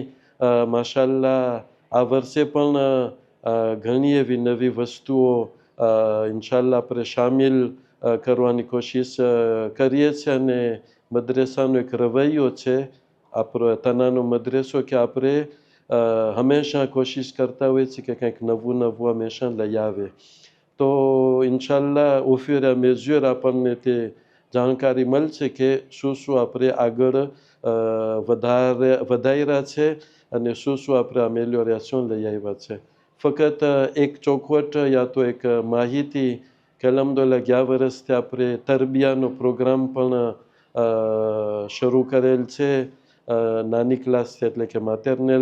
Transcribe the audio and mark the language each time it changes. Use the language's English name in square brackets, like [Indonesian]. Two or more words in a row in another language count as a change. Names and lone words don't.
[Gujarati] માશાલ્લાહ આ વર્ષે પણ ઘણી એવી નવી વસ્તુઓ ઇન્શાલ્લાહ આપણે સામેલ કરવાની કોશિશ કરીએ છીએ. અને મદ્રેસાનો એક રવૈયો છે આપણો તનાનો મદ્રેસો કે આપણે હંમેશા કોશિશ કરતા હોઈએ છીએ કે કંઈક નવું નવું હંમેશા લઈ આવે. તો ઇન્શાલ્લાહ [French] au fur et à mesure [Gujarati] આપણને તે જાણકારી મળશે કે શું શું આપણે આગળ વધાર્યા છે અને શું શું આપણે અમેલિયોરેશન લઈ આવ્યા છે. ફક્ત એક ચોખવટ યા તો એક માહિતી કે અલ્હમ્દુલિલ્લાહ ગયા વર્ષથી આપણે તરબિયાનો પ્રોગ્રામ પણ શરૂ કરેલ છે નાની ક્લાસથી, એટલે કે માતેરનેલ.